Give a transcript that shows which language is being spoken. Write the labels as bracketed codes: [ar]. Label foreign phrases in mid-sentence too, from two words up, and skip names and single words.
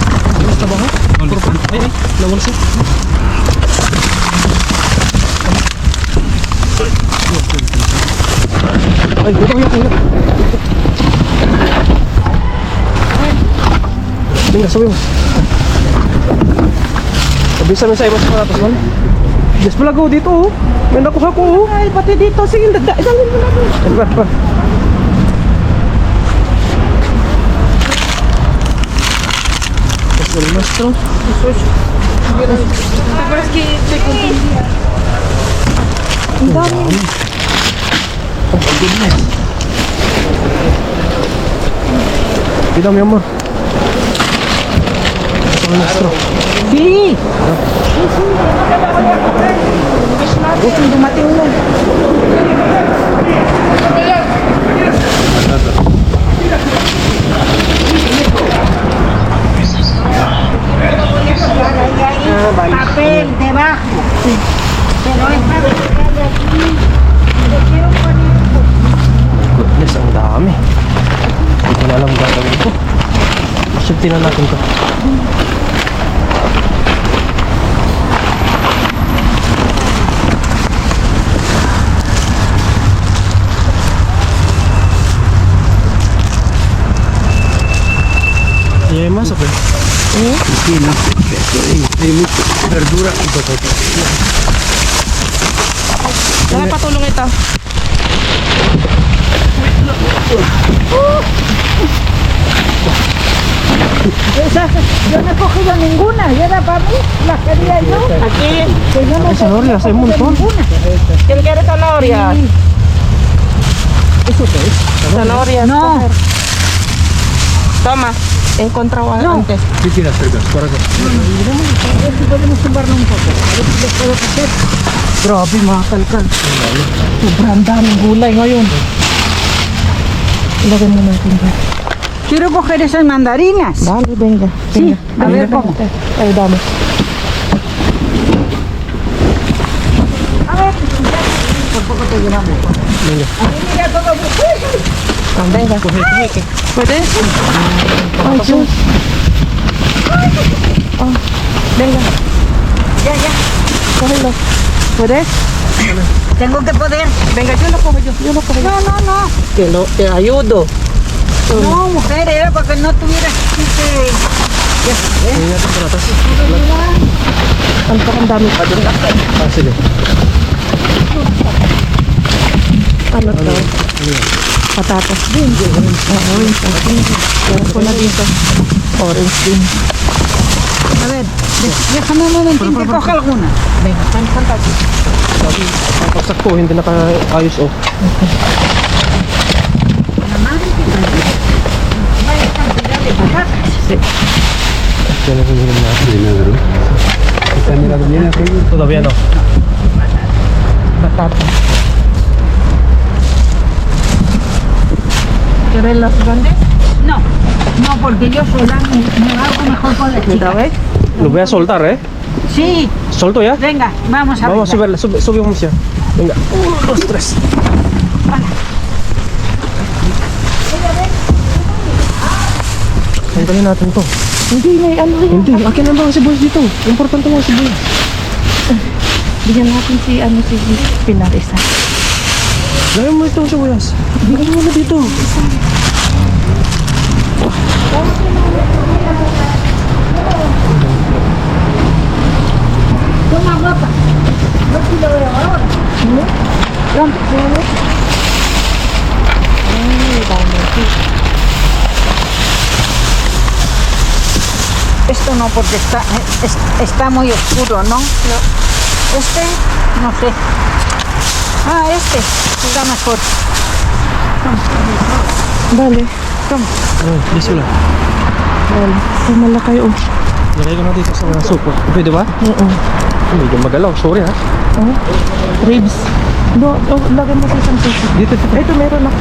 [es] Está abajo. Por favor. Ahí, la bolsa. Ay, cuidado. Venga, subimos. [tl] Avísame sa ibang patatas, man. Yes, pala ko dito, oh. May nakuha ko, oh. Ay, pati dito. Sige, dalhin mo na doon. Pa. [es] Es el nuestro. [tl] Ang dami. [es] Cuidado, mi amor. Es el nuestro. Sí. [tl] Gusto dumating mo. [es] Papel debajo. Pero esta vez que hay aquí, le quiero poner [tl] Goodness, ang dami. Hindi ko na alam gagawin ko. Safety na natin to. [es] ¿Y hay más o qué? Sí, no. Hay mucha verdura y patatas. [tl] Dala patulong ito. [es] Yo no he cogido ninguna, y era para mí, las quería yo. Aquí. Que yo no Ay, zanahorias, hay un montón. ninguna. ¿Quién quiere zanahoria? ¿Eso qué es? Zanahoria. No. Toma. Encontrado antes. ¿Qué quieres hacer? Por acá. A ver si podemos tumbarlo un poco. A ver si les puedo hacer. [tl] Grabe mga kalkal. Sobrang daming gulay ngayon. Ilagay mo natin dyan. [es] Quiero coger esas mandarinas. Dale, venga. Sí, venga. a ver Venga, cómo. Ay, dame. A ver, por poco te llevamos. Venga. A mí mira todo muy Ah, venga. ¿Puedes? Ay, Dios. Ah, venga. Ya, ya. Cógelo. ¿Puedes? Tengo que poder. Venga, yo lo cojo yo. Yo lo cojo yo. No. Te ayudo. No, mujer, era para que no tuvieras que... Ya sabes. [tl] Hindi natin patatas. Ang dami pa doon. Ah, sige. Ano to? Patatas din. Orange. Meron ko na dito. Orange din. [es] A ver, déjame un momentín que coja alguna. Venga, fantastic. [tl] Pagsak ko, hindi naka-ayos, oh. [es] La madre que parió. Vaya cantidad de patatas. Sí. [tl] Yan ang hinihinom natin. [es] Vinagre. ¿Está mirando bien aquí? Todavía no. Patatas. ¿Quieres las grandes? No, porque yo sola me hago mejor con la Mira, chica. ¿ves? Lo voy a soltar, ¿eh? Sí, ¿Solto ya? venga, vamos a Vamos a verla. subirla, subimos ya. Venga, 1, 2, 3. [tl] Tanggalin natin to. Hindi, may ano rin. Hindi, akin lang ba ang sibuyas dito? Importante mo ang sibuyas. Bigyan natin si Pinarisa. Gawin mo itong sibuyas. Bigyan mo na dito. [es] Toma, guapa. No te lo veo ahora. Pronto, esto no, porque está muy oscuro, ¿no? Este, no sé. Ah, este está mejor. [tl] Dali. Ay, yes wala. Dali. Ay, malaki oh. Lagay ko na dito sa supot. Pwede ba? Oo. Medyo magalaw, sorry ha. Oh, ribs. Lagyan mo sa isang sushi. Dito. Ito, meron ako.